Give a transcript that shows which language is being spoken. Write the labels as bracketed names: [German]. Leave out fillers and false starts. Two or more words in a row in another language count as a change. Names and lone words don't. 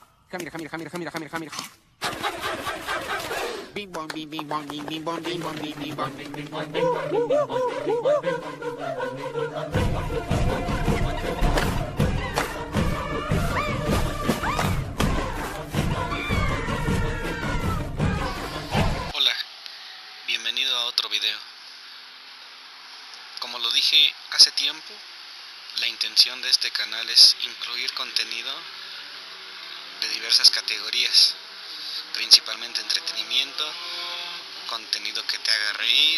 [Spanish] Bing bong, bing bing bong, bing bing bong, bing bong, bing bing bong, bing bing bong, bing bong, bing bing bong, bing bing bong, bing Hola, bienvenido a otro video. Como lo dije hace tiempo, la intención de este canal es incluir contenido de diversas categorías, principalmente entretenimiento, contenido que te haga reír.